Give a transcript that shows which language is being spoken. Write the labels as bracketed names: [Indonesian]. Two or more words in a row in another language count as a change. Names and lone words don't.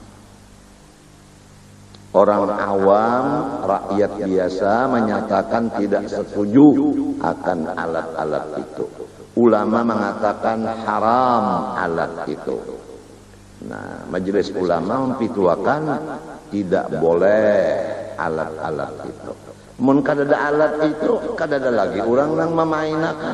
[Indonesian] Orang awam, rakyat biasa menyatakan tidak setuju akan alat-alat itu. Ulama mengatakan haram alat itu. Nah, majelis ulama mempituakan tidak boleh alat-alat itu. [Banjar] Mun kadada alat itu, kadada lagi orang nang memainakan.